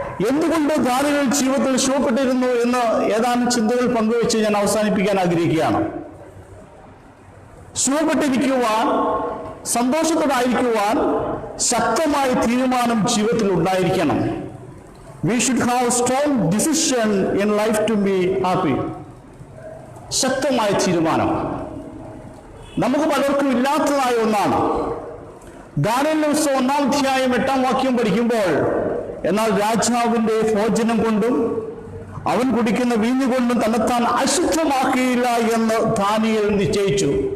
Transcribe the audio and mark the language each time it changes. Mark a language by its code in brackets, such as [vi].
[ml] എന്തുകൊണ്ട് ദാനിയേൽ ജീവിതത്തിൽ ശുഭപ്പെട്ടിരുന്നു എന്ന് ഏതാനും ചിന്തകൾ പങ്കുവെച്ച് ഞാൻ അവസാനിപ്പിക്കാൻ ആഗ്രഹിക്കുകയാണ്. ശുഭപ്പെട്ടിരിക്കുവാൻ, സന്തോഷത്തോടായിരിക്കുവാൻ ശക്തമായ തീരുമാനം ജീവിതത്തിൽ ഉണ്ടായിരിക്കണം. [en] We should have strong decision in life to be happy. [ml] ശക്തമായ തീരുമാനം നമുക്ക് പലർക്കും ഇല്ലാത്തതായ ഒന്നാണ്. ദാനിയേലിന്റെ പുസ്തകം 1-ാം അധ്യായം 8-ാം വാക്യം പഠിക്കുമ്പോൾ, എന്നാൽ രാജാവിന്റെ ഭോജനം കൊണ്ടും അവൻ കുടിക്കുന്ന വീഞ്ഞു കൊണ്ടും തന്നെത്താൻ അശുദ്ധമാക്കിയില്ല എന്ന് ദാനിയേൽ നിശ്ചയിച്ചു.